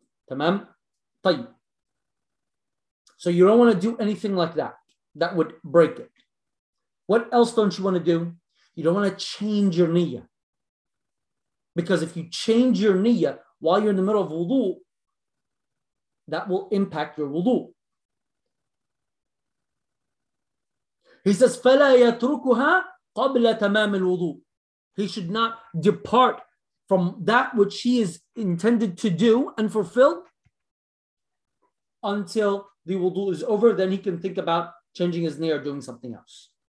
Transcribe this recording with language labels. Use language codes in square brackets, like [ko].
[ar] Tamam? Tayyib. [en] So you don't want to do anything like that, that would break it. What else don't you want to do? You don't want to change your niyyah. Because if you change your niyyah while you're in the middle of wudu, that will impact your wudu. He says, [ar] فَلَا يَتْرُكُهَا قَبْلَ تَمَامِ الْوُضُوءِ. [en] He should not depart from that which he is intended to do and fulfill until the wudu is over. Then he can think about changing his niyyah or doing something else.